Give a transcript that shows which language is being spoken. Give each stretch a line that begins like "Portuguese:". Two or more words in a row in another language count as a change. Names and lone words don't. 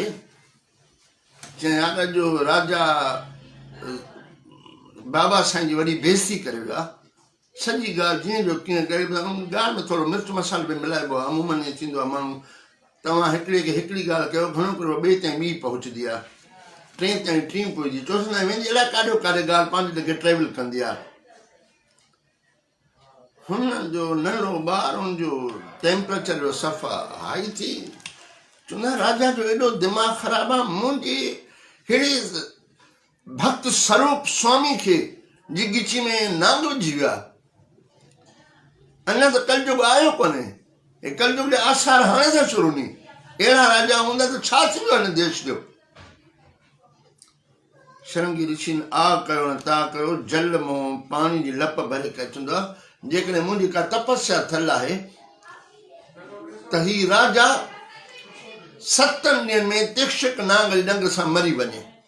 Sindhi: चई यार जो राजा बाबा साईं जी वॾी बेइज़ती करे वियो आहे, सॼी ॻाल्हि जीअं जो कीअं करे, ॻाल्हि में थोरो मिर्च मसालो बि मिलाइबो आहे, अमूमन ईअं थींदो आहे, माण्हू तव्हां हिकिड़े खे हिकिड़ी ॻाल्हि कयो, घणो करे ॿिए ताईं ॿी पहुचंदी आहे, टे ताईं टी पहुचंदी, चोसंदा वेंदी अलाए काॾो काॾे ॻाल्हि पंहिंजे लॻे ट्रेवल कंदी आहे। हुन जो नंढो ॿार हुनजो टेम्परेचर जो सफ़ा हाई थी, चवंदा राजा जो एॾो दिमाग़ ख़राबु आहे, मुंहिंजी अहिड़े भक्त स्वरूप स्वामी खे जी गिची में नांग विझी विया। अञा त कलयुग आयो कोन्हे, हे कलयुग जा आसार हाणे था शुरू नी। अहिड़ा राजा हूंदा त छा थी वियो हिन देश जो। शृंगी ऋषि आ कयो न ता कयो, जल मोह पाणी जी लप भरे करे चवंदो आहे जेकॾहिं मुंहिंजी का तपस्या थियल आहे त ही राजा 7 ॾींहंनि में तिक्षक नांग जी ॾंग सां मरी वञे।